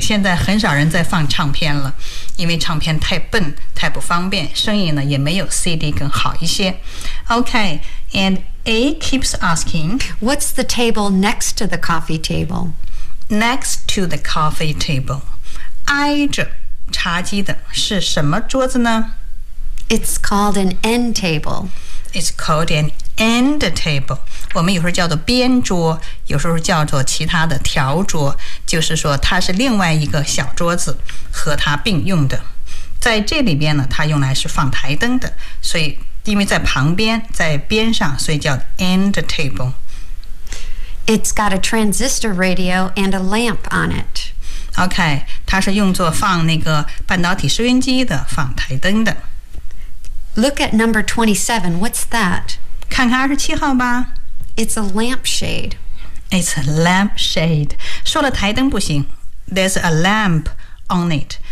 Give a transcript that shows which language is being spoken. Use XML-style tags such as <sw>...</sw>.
<zh>现在很少人在放唱片了，因为唱片太笨太不方便，声音呢也没有 CD 更好一些。</zh> <en>OK andA keeps asking, What's the table next to the coffee table? Next to the coffee table.</en> <zh>挨着茶几的是什么桌子呢？</zh> <en>It's called an end table. It's called an end table.</en> <zh>我们有时候叫做边桌，有时候叫做其他的条桌，就是说它是另外一个小桌子和它并用的。在这里边呢，它用来是放台灯的，所以因为在旁边，在边上，所以叫 end table.</zh> <en>It's got a transistor radio and a lamp on it.</en> <zh>OK, 它是用作放那个半导体收音机的，放台灯的。</zh> <en>Look at number 27, what's that?</en> <zh>看看27号吧。</zh> <en>It's a lampshade. It's a lampshade.</en> <zh>说了台灯不行，</zh> <en>there's a lamp on it.</en>